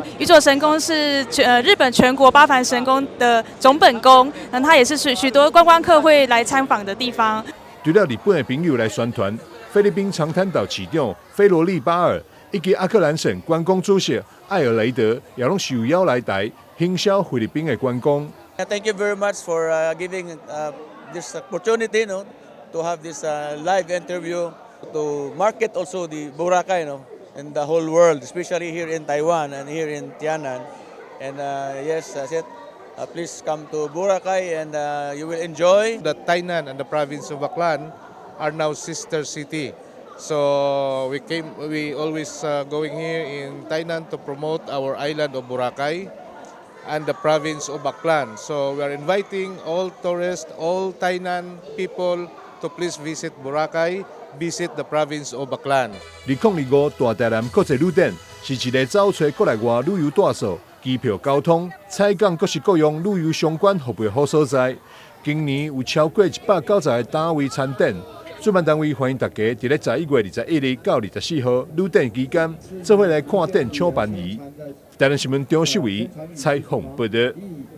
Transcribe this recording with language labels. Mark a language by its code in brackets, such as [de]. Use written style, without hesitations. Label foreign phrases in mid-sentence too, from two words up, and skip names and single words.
[zh] 宇佐神宮是日本全國8幡神宮的總本宮，那它也是許多觀光客會來參訪的地方。除了日本的朋友來宣傳，菲律賓長灘島市長菲羅利巴爾以及阿克蘭省觀光主席艾爾雷德也攏受邀來台行銷菲律賓的觀光。 [en] Thank you very much for giving this opportunity, to have this live interview to market also the Boracay, in the whole world, especially here in Taiwan and here in Tianan. And yes, I said, please come to Boracay and you will enjoy. The Tainan and the province of Baclan are now sister city. So we always going here in Tainan to promote our island of Boracay and the province of Baclan. So we are inviting all tourists, all Tainan people to please visit Boracay, visit the province of Baclan. [zh] 2025 大台南國際旅展是一個找找國內外旅遊大數、機票、交通、採購各式各樣旅遊相關服務的好所在。今年有超過190個單位參展，主辦單位歡迎大家在11月21日到24號旅展期間，做伙來看展搶便宜。台南新聞張秀維採訪報道。